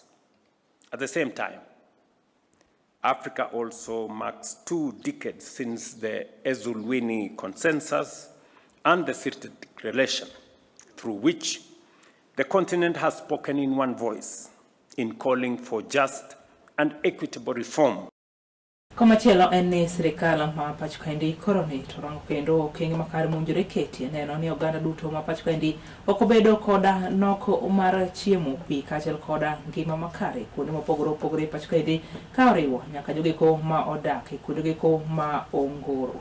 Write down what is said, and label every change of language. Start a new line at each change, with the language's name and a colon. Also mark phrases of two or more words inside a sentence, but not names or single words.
English: At the same time, Africa also marks 2 decades since the Ezulwini Consensus and the Sirte Declaration, through which the continent has spoken in one voice in calling for just and equitable reform.
Luo (Kenya and Tanzania): Komachielo en ni sirikal ma pacho kaendi koro ni to rango kendo okenge makare mowinjore ketie neno ni oganda duto ma pacho kaendi ok obedo koda nok mar chiemo, pi kaachiel koda ngima makare kuonde mopogore opogore pacho kaendi ka oriwo nyaka jogeko ma odak e kuondegeko ma ongoro.